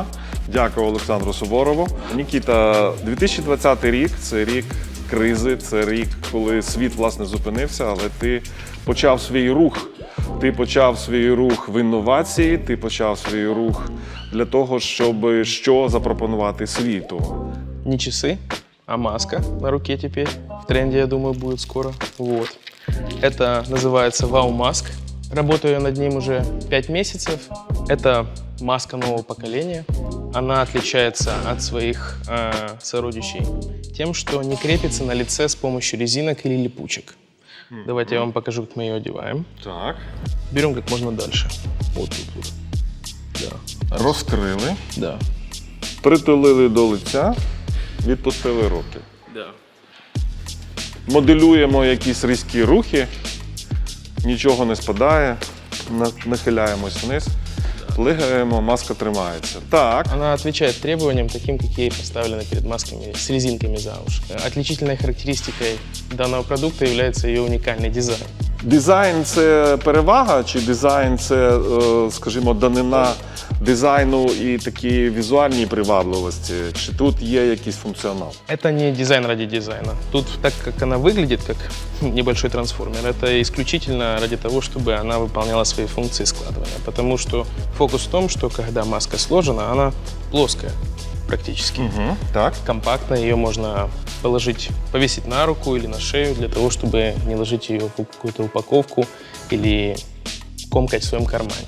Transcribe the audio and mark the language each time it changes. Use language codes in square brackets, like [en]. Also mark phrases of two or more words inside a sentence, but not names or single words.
[uk] Дякую Олександру Суворову. Нікіта, 2020 рік – це рік кризи, це рік, коли світ, власне, зупинився, але ти почав свій рух. Ти почав свій рух в інновації, ти почав свій рух для того, щоб що запропонувати світу. [ru] Не часы, а маска на руке теперь. В тренде, я думаю, будет скоро. Вот. Это называется Wow Mask. Работаю я над ним уже 5 месяцев. Это маска нового поколения. Она отличается от своих сородичей тем, что не крепится на лице с помощью резинок или липучек. Давайте я вам покажу, как мы ее одеваем. Так. Берем как можно дальше. Вот тут вот. Да. [uk] Розкрили, [ru] Да. [uk] притулили до лиця, відпустили руки. [ru] Да. [uk] Моделюємо якісь різкі рухи, нічого не спадає, нахиляємось вниз, плигаємо, маска тримається. Так. [ru] Она отвечает требованиям, таким, какие поставлены перед масками с резинками за уши. Отличительной характеристикой данного продукта является ее уникальный дизайн. [uk] Дизайн – це перевага, чи дизайн – це, скажімо, данина дизайну і такі візуальні привабливості? Чи тут є якийсь функціонал? [ru] Это не дизайн ради дизайна. Тут, так как она выглядит, как небольшой трансформер, это исключительно ради того, чтобы она выполняла свои функции складывания. Потому что фокус в том, что когда маска сложена, она плоская практически. Угу. Так. Компактно, ее можно положить, повесить на руку или на шею для того, чтобы не ложить ее в какую-то упаковку или комкать в своем кармане.